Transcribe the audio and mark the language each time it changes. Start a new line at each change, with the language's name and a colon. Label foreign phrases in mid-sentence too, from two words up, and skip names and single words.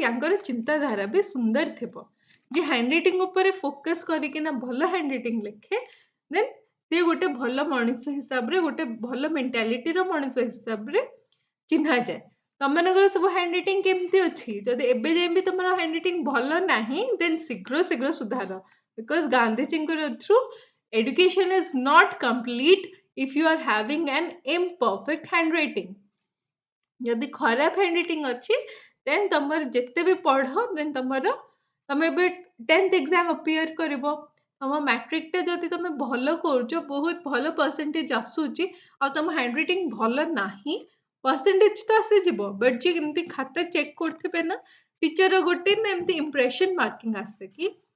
Odia: ୟାଙ୍କର ଚିନ୍ତାଧାରା ବି ସୁନ୍ଦର ଥିବ ଯେ
English: hand writing
Odia: ଉପରେ ଫୋକସ୍ କରିକିନା ଭଲ
English: hand writing
Odia: ଲେଖେ ଦେନ୍ ସେ ଗୋଟେ ଭଲ ମଣିଷ ହିସାବରେ ଗୋଟେ ଭଲ ମେଣ୍ଟାଲିଟିର ମଣିଷ ହିସାବରେ ଚିହ୍ନାଯାଏ ତମମାନଙ୍କର ସବୁ
English: hand writing
Odia: କେମିତି ଅଛି ଯଦି ଏବେ ଯାଏଁ ବି ତମର
English: hand writing
Odia: ଭଲ ନାହିଁ ଦେନ୍ ଶୀଘ୍ର ଶୀଘ୍ର ସୁଧାର ବିକଜ ଗାନ୍ଧିଜୀଙ୍କର ଥ୍ରୁ
English: education is not complete if you are having an imperfect handwriting
Odia: ଯଦି ଖରାପ
English: hand writing
Odia: ଅଛି ଦେନ୍ ତମର ଯେତେ ବି ପଢ ଦେନ୍ ତମେ ଏବେ
English: 10th exam appear
Odia: କରିବ ତମ ମାଟ୍ରିକଟା ଯଦି ତମେ ଭଲ କରୁଛ ବହୁତ ଭଲ ପରସେଣ୍ଟେଜ ଆସୁଛି ଆଉ ତମ
English: hand writing
Odia: ଭଲ ନାହିଁ ପରସେଣ୍ଟେଜ ତ ଆସିଯିବ ବଟ୍ ଯିଏ ଏମିତି ଖାତା ଚେକ୍ କରୁଥିବେ ନା ଟିଚର ଗୋଟେ ନା ଏମିତି
English: impression marking
Odia: ଆସେ କି